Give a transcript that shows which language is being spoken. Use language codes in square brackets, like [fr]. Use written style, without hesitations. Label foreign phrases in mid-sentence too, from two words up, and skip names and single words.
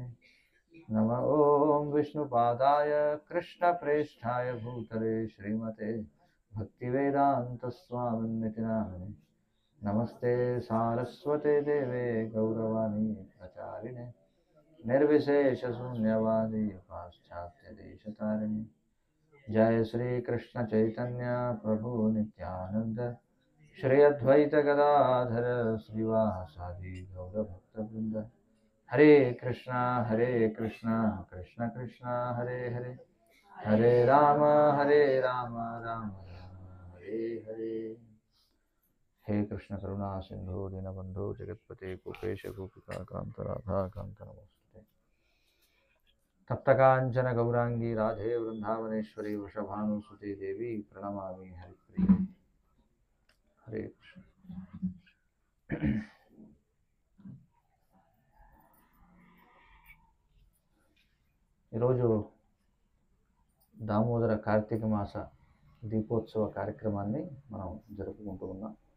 [sa] నమ ఓం విష్ణుపాదాయ కృష్ణప్రేష్ఠాయ భూతలే శ్రీమతే భక్తివేదాంత స్వామినితి నామినే. నమస్తే సారస్వతే దేవే గౌరవాణి ప్రచారిణే నిర్విశేష శూన్యవాది పాశ్చాత్య దేశతారిణి. जय श्री कृष्ण चैतन्य प्रभु नित्यानंद श्री अद्वैत गदाधर श्रीवासादि गौर भक्तवृंद. हरे कृष्णा कृष्ण कृष्ण हरे हरे, हरे राम राम राम हरे हरे. हे कृष्ण करुणा सिंधु दीनबंधु जगत्पते गोपेश गोपिका कांत राधा कांत नमस्ते. तप्तकांचन गौरांगी राधे वृंदावनेश्वरी वृषभानुसुते देवी प्रणमामि हरिप्रिये. हरे कृष्ण. [te] ఈరోజు దామోదర కార్తీక మాస దీపోత్సవ కార్యక్రమాన్ని మనం జరుపుకుంటూ ఉన్నాం.